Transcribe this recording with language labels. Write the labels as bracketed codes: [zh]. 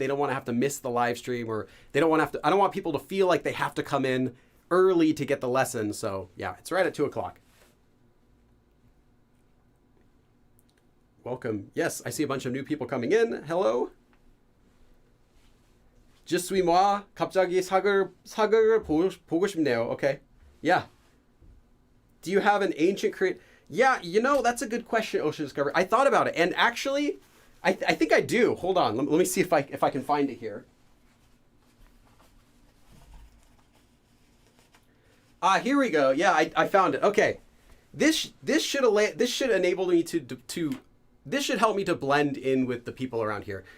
[en] They don't want to have to miss the live stream, or they don't want to have to, I don't want people to feel like they have to come in early to get the lesson. So yeah, it's right at 2 o'clock. Welcome. Yes, I see a bunch of new people coming in. Hello. [fr] Je suis moi. [ko] 갑자기 사극을 보고 싶네요. [en] Okay. Yeah. Do you have an ancient Korean? Yeah, that's a good question, Ocean Discovery. I thought about it, and actually, I think I do. Hold on, let me see if I can find it here. Here we go. Yeah, I found it. Okay, this should enable me this should help me to blend in with the people around here.